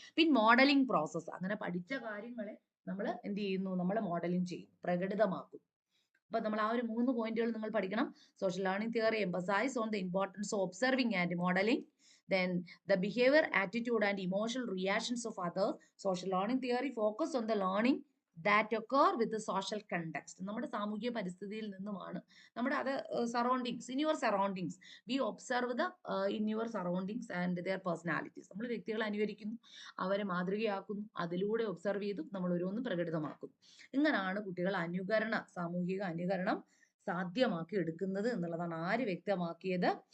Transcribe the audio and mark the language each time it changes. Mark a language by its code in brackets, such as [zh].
[ml] പിന്നെ modelling process, അങ്ങനെ പഠിച്ച കാര്യങ്ങളെ നമ്മൾ എന്ത് ചെയ്യുന്നു, നമ്മൾ മോഡലിംഗ് ചെയ്യും, പ്രകടിതമാക്കും. അപ്പൊ നമ്മൾ ആ ഒരു 3 പോയിന്റുകൾ നിങ്ങൾ പഠിക്കണം. [en] Social learning theory emphasise on the importance of observing and modelling, then the behavior, attitude and emotional reactions of others. Social learning theory focus on the learning that occur with the social context. [ml] നമ്മുടെ സാമൂഹിക പരിസ്ഥിതിയിൽ നിന്നുമാണ്, നമ്മുടെ അത് [en] Surroundings, in your surroundings we observe the in your surroundings and their personalities. [ml] നമ്മൾ വ്യക്തികളെ അനുകരിക്കുന്നു, അവരെ മാതൃകയാക്കുന്നു, അതിലൂടെ ഒബ്സർവ് ചെയ്തു നമ്മൾ ഓരോന്നും പ്രകടിതമാക്കുന്നു. ഇങ്ങനെയാണ് കുട്ടികൾ സാമൂഹിക അനുകരണം സാധ്യമാക്കി എടുക്കുന്നത് എന്നുള്ളതാണ് ആര് വ്യക്തമാക്കിയത്?